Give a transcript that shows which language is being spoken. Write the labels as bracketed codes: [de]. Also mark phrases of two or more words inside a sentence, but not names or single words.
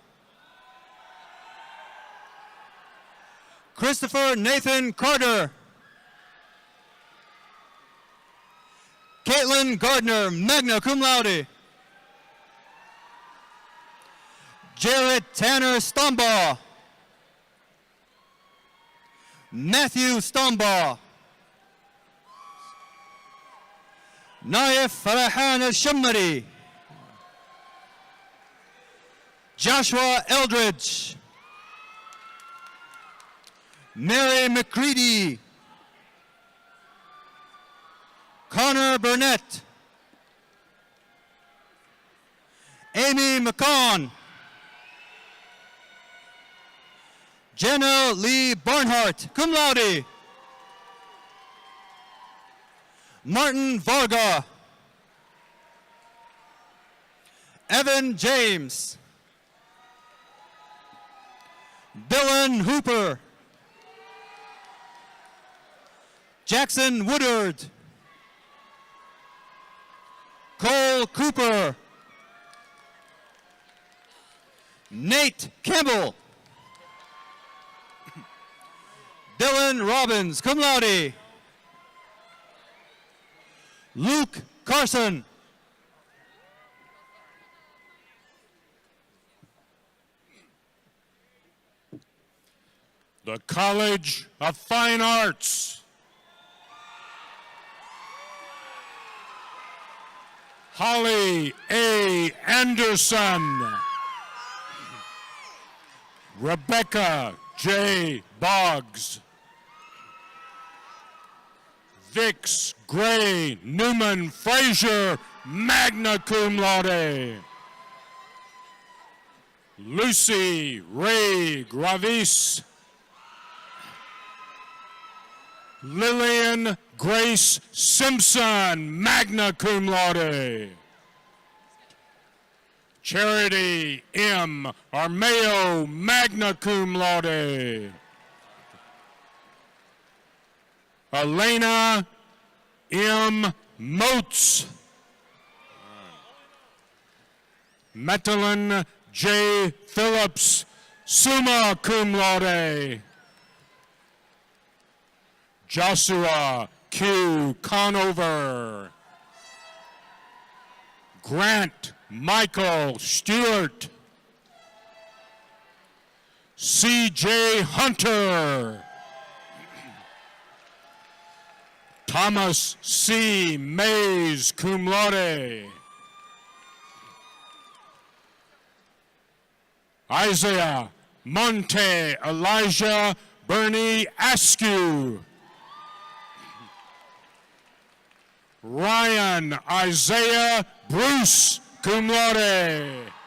[en] Christopher Nathan Carter. Caitlin Gardner, [la] magna cum laude. [en] Jared Tanner Stombaugh. Matthew Stombaugh. Naif Farahan Al-Shammari. Joshua Eldridge. Mary McCready. Connor Burnett. Amy McCon. Jenna Lee Barnhart, [la] cum laude. [en] Martin Varga. Evan James. Dylan Hooper. Jackson Woodard. Cole Cooper. Nate Campbell. Dylan Robbins, [la] cum laude. [en] Luke Carson. The College of Fine Arts. Holly A. Anderson. Rebecca J. Boggs. Vix Gray Newman Frazier, [la] magna cum laude. [en] Lucy Ray Gravis. Lillian Grace Simpson, [la] magna cum laude. [en] Charity M. [la] Armeo, magna cum laude. [en] Elena M. Moats. Madeline J. [la] Phillips, summa cum laude. [en] Joshua Q. Conover. Grant Michael Stewart. C.J. Hunter. Thomas C. [la] Mays, cum laude. [en] Isaiah Monte Elijah Bernie Askew. Ryan Isaiah Bruce, [la] cum laude.